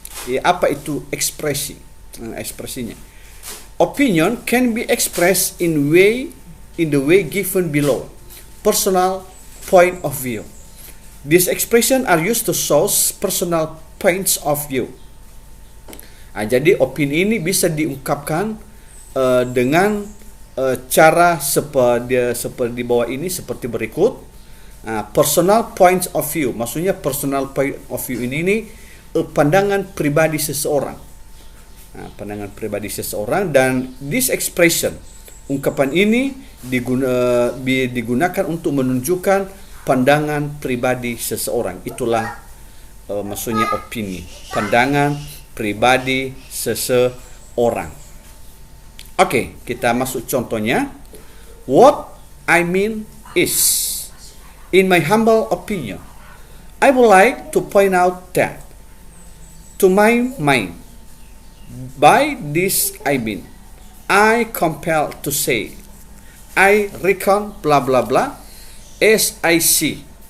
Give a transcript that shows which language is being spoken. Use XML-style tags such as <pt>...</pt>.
<id>Ya, apa itu ekspresi? Ekspresinya.</id> <en>Opinion can be expressed in the way given below. Personal point of view. These expression are used to show personal points of view.</en> <id>Jadi opini ini bisa diungkapkan dengan cara seperti di bawah ini, seperti berikut.</id> <en>Personal points of view,</en> <id>maksudnya personal point of view ini pandangan pribadi seseorang. Pandangan pribadi seseorang, dan</id> <en>this expression,</en> <id>ungkapan ini digunakan untuk menunjukkan pandangan pribadi seseorang. Itulah maksudnya opini, pandangan pribadi seseorang. Oke, kita masuk contohnya.</id> <en>What I mean is, in my humble opinion, I would like to point out that, to my mind, by this I mean, I compel to say, I reckon blah blah blah, as I see.</en>